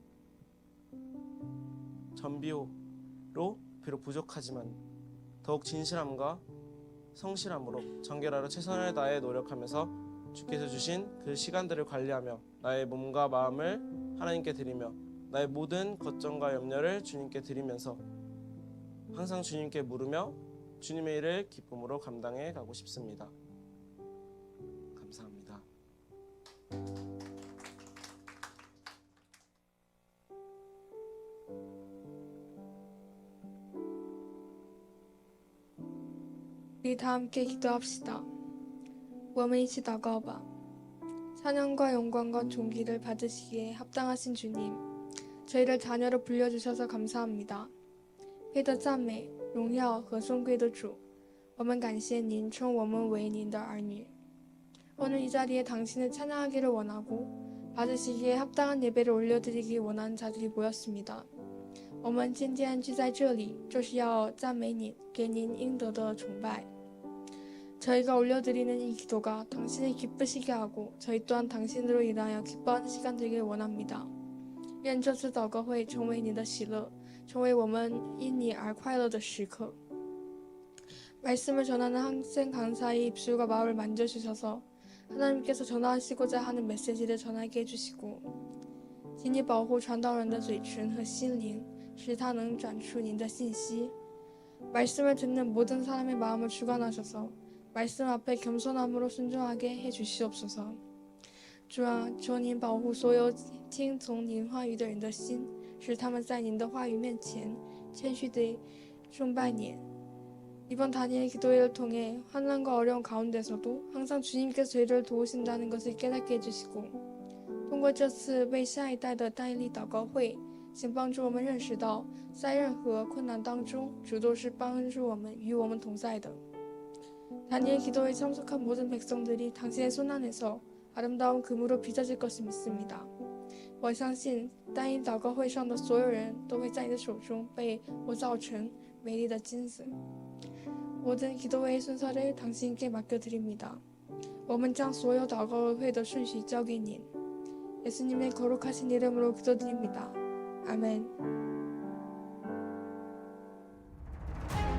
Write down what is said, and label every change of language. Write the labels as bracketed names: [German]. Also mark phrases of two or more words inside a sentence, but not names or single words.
[Korean] 전비호로 비록 부족하지만 더욱 진실함과 성실함으로 정결하러 최선을 다해 노력하면서 주께서 주신 그 시간들을 관리하며 나의 몸과 마음을 하나님께 드리며 나의 모든 걱정과 염려를 주님께 드리면서 항상 주님께 물으며 주님의 일을 기쁨으로 감당해 가고 싶습니다. 감사합니다. 우리 다 함께 기도합시다. [Chinese] 我们一起祷告吧. [Korean] 찬양과 영광과 존귀를 받으시기에 합당하신 주님, 저희를 자녀로 불려주셔서 감사합니다. [Chinese] 配得赞美、荣耀和尊贵的主，我们感谢您称我们为您的儿女。 [Korean] 오늘 이 자리에 당신을 찬양하기를 원하고 받으시기에 합당한 예배를 올려드리기 원하는 자들이 모였습니다. [Chinese] 我们今天聚在这里，就是要赞美您，给您应得的崇拜。 [Korean] 저희가 올려드리는 이 기도가 당신을 기쁘시게 하고 저희 또한 당신으로 인하여 기뻐하는 시간 되길 원합니다. [Chinese] 愿这次祷告会成为你的喜乐，成为我们因你而快乐的时刻。 [Korean] 말씀을 전하는 학생 강사의 입술과 마음을 만져주셔서 하나님께서 전하시고자 하는 메시지를 전하게 해주시고, [Chinese] 请你保护传道人的嘴唇和心灵，使他能转出您的信息。 [Korean] 말씀을 듣는 모든 사람의 마음을 주관하셔서 말씀 앞에 겸손함으로 순종하게 해주시옵소서. [Chinese] 主啊，求您保护所有听从您话语的人的心，使他们在您的话语面前谦虚地崇拜您。 [Korean] 이번 다니엘 기도회를 통해 환난과 어려움 가운데서도 항상 주님께서 저희를 도우신다는 것을 깨닫게 해주시고, [Chinese] 通过这次为下一代的代力祷告会，请帮助我们认识到，在任何困难当中，主都是帮助我们与我们同在的。 [Korean] 다니엘 기도회에 참석한 모든 백성들이 당신의 손안에서 아름다운 금으로 빚어질 것을 믿습니다. [Chinese] 我相信单一祷告会上的所有人都会在你的手中被磨造成美丽的金子。 [Korean] 모든 기도회의 순서를 당신께 맡겨드립니다. [Chinese] 我们将所有祷告会的顺序交给您。 [Korean] 예수님의 거룩하신 이름으로 기도드립니다. 아멘.